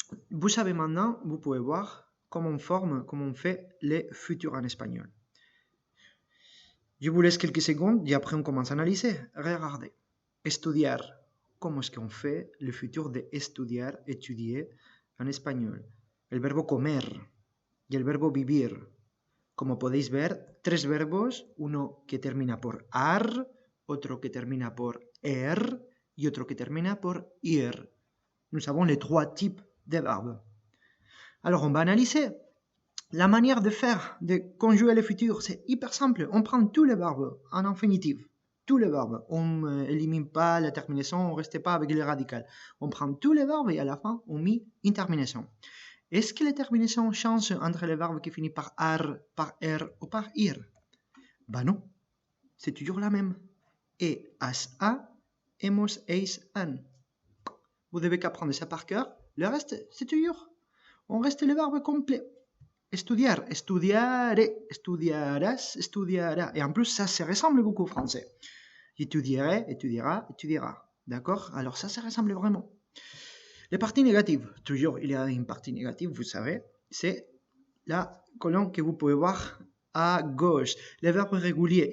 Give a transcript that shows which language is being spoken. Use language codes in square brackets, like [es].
[fr] Vous savez maintenant, vous pouvez voir comment on fait les futurs en espagnol. Je vous laisse quelques secondes et après on commence à analyser. Regardez. Estudiar, comment est-ce qu'on fait le futur de estudiar, étudier en espagnol. [es] El verbo comer y el verbo vivir. Como podéis ver, tres verbos, uno que termina por ar, otro que termina por y otro que termina por ir. [fr] Nous avons les trois types de verbes. Alors, on va analyser la manière de faire, de conjuguer le futur. C'est hyper simple. On prend tous les verbes en infinitif. Tous les verbes. On n'élimine pas la terminaison, on ne reste pas avec le radical. On prend tous les verbes et à la fin, on met une terminaison. Est-ce que les terminaisons changent entre les verbes qui finissent par ar, par ou par ir? Ben non. C'est toujours la même. Et, as, a, hemos, eis, an. Vous devez qu'apprendre ça par cœur. Le reste, c'est toujours. On reste le verbe complet. [es] Estudiar, estudiaré, estudiarás, estudiará. [fr] Et en plus, ça se ressemble beaucoup au français. Étudierai, étudiera, étudiera. D'accord? Alors ça ressemble vraiment. Les parties négatives. Toujours, il y a une partie négative, vous savez. C'est la colonne que vous pouvez voir à gauche. Les verbes réguliers.